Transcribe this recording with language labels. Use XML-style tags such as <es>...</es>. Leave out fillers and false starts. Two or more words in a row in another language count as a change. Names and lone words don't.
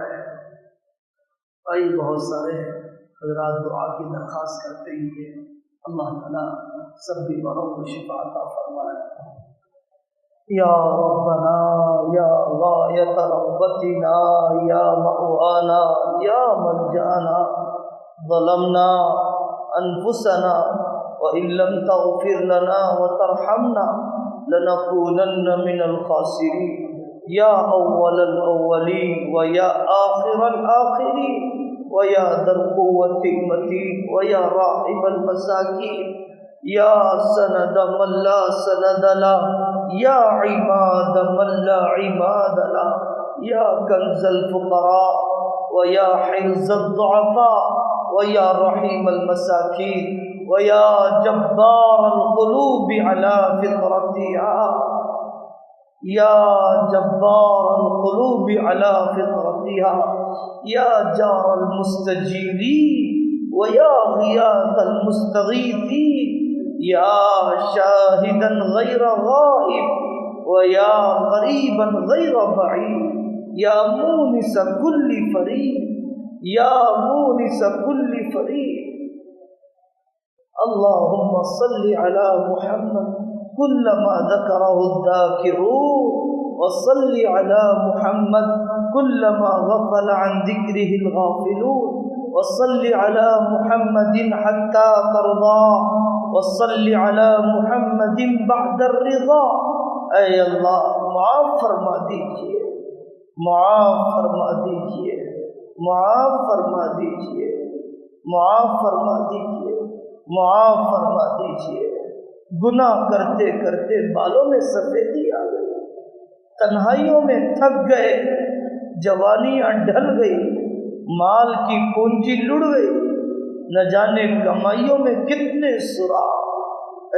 <ur>بھائی بہت سارے حضرات دعا کی درخواست کرتے ہی ہیں، اللہ تعالیٰ سب بیماروں کو شفا عطا فرمائے۔</ur> <ar>یا ربنا یا غایت رغبتنا یا مأوانا یا ملجأنا، ظلمنا انفسنا وإن لم تغفر لنا وترحمنا لنكونن من الخاسرين، یا اول الاولین ویا آخر الآخرین ویا ذا القوة المتین ویا راحم المساکین، یا سند من لا سند له، یا عماد من لا عماد له، یا کنز الفقراء ویا حرز الضعفاء ویا رحیم المساکین ویا جبار القلوب على فطرتها، یا جبار القلوب على فطرتها، یا جار المستجیرین ویا غیاث المستغیثین، یا شاہدا غیر غائب ویا قریبا غیر بعید، یا مونس کل فرید، یا مونس کل فرید۔ اللہم صل علی محمد كلما ذكره الذاكرون، وصل على محمد كلما غفل عن ذكره الغافلون، وصل على محمد حتى ترضى، وصل على محمد بعد الرضا۔</ar> <ur>اے اللہ معاف فرما دیجئے، معاف فرما دیجئے، معاف فرما دیجئے، معاف فرما دیجئے، معاف فرما دیجئے۔ گناہ کرتے کرتے بالوں میں سفیدی آ گئی، تنہائیوں میں تھک گئے، جوانیاں ڈھل گئی، مال کی پونجی لڑ گئی، نہ جانے کمائیوں میں کتنے سوراخ۔</ur>